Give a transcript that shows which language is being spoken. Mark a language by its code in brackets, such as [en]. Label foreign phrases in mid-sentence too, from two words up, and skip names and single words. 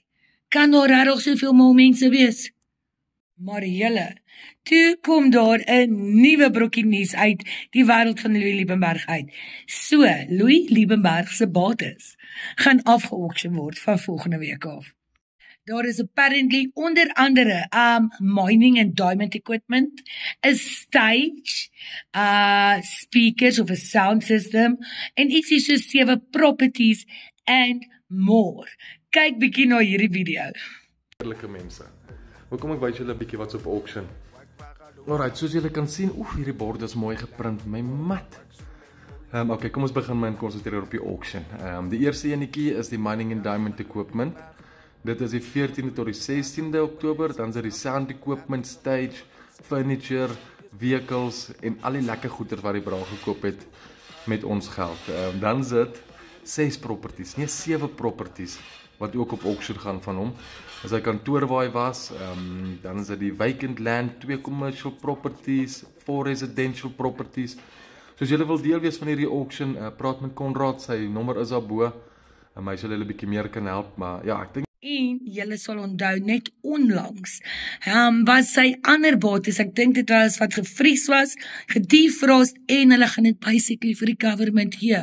[af] Kan daar regtig soveel mal mense wees? Maar julle, toe kom daar 'n nuwe brokkie nuus uit die wêreld van Louis Liebenberg uit. So, Louis Liebenberg se bates gaan afge-auction word van volgende week af. Daar is apparently onder andere [en] mining and diamond equipment, a stage, speakers of a sound system, [af] en ietsie soos 7 [en] properties and more. [af] Kyk bietjie na hierdie video. Eerlike mense. Hoe kom ek wys julle 'n bietjie wat's op auction? Alright, soos julle kan sien, hierdie bord is mooi geprint, my mat. Okay, kom ons begin my konsentreer op die auction. Die eerste enetjie is die [en] mining and diamond equipment. [af] Dit is die 14de tot die 16de Oktober, dan is dit die [en] sound equipment, stage, furniture, vehicles [af] en al die lekker goeder wat die bra gekoop het met ons geld. Dan is dit 6 properties, nie 7 properties wat ook op auction gaan van hom. As hy kantoor waar hy was, dan is dit die [en] vacant land, 2 commercial properties, 4 residential properties. [af] So as julle wil deel wees van hierdie auction, praat met Konrad, sy nommer is daarbo. Hy sal julle 'n bietjie meer kan help, maar ja, ek dink. En julle sal onthou, net onlangs, was sy ander bates, ek dink dit was wat gevries was, gedefrost, en hulle gaan dit basically vir die government gee.